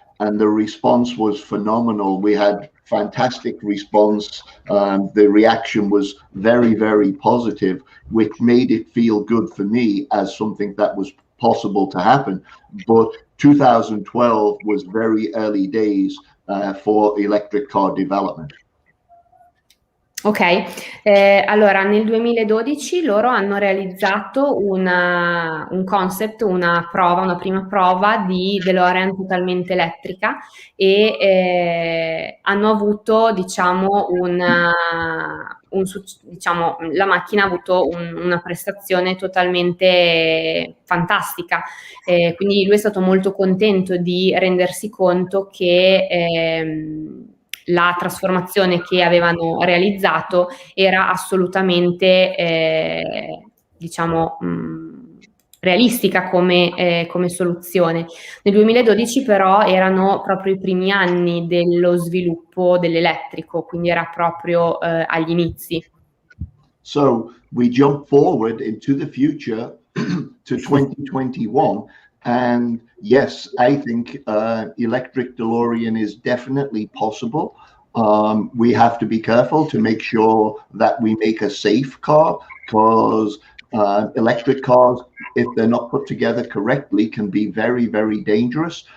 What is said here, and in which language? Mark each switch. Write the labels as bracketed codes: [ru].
[en] and the response was phenomenal. We had fantastic response. The reaction was very, very positive, which made it feel good for me as something that was possible to happen. But 2012 was very early days for electric car development. [it] Ok, allora nel 2012 loro hanno realizzato un concept, una prima prova di DeLorean totalmente elettrica e hanno avuto, diciamo, la macchina ha avuto una prestazione totalmente fantastica, quindi lui è stato molto contento di rendersi conto che la trasformazione che avevano realizzato era assolutamente, diciamo, realistica come soluzione. Nel 2012 però erano proprio i primi anni dello sviluppo dell'elettrico, quindi era proprio agli inizi. [en] So we jump forward into the future to 2021. And yes, I think electric DeLorean is definitely possible. We have to be careful to make sure that we make a safe car, because electric cars, if they're not put together correctly, can be very, very dangerous.